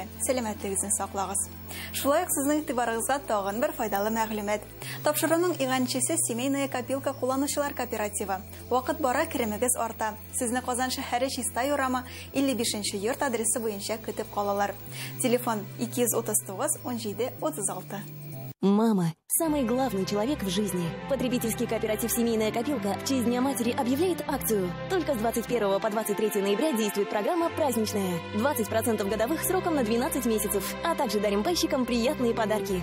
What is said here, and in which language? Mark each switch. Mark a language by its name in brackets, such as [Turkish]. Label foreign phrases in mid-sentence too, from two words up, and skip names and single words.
[Tatar] Сәламәтлегегезне саклагыз. Шулай ук сезнең игътибарыгызга тагын бер файдалы мәгълүмат. Тапшыруның игъанчысы семейная копилка кулланучылар кооперативы. Вакыт бара керемегез арта. Сезне Казан шәһәре Чиста Юрама 55-нче йорт адресы буенча көтеп калалар. Телефон 239 17 36. [Russian] Мама – самый главный человек в жизни. Потребительский кооператив «Семейная копилка» в честь Дня матери объявляет акцию. Только с 21 по 23 ноября действует программа «Праздничная». 20% годовых сроком на 12 месяцев. А также дарим пайщикам приятные подарки.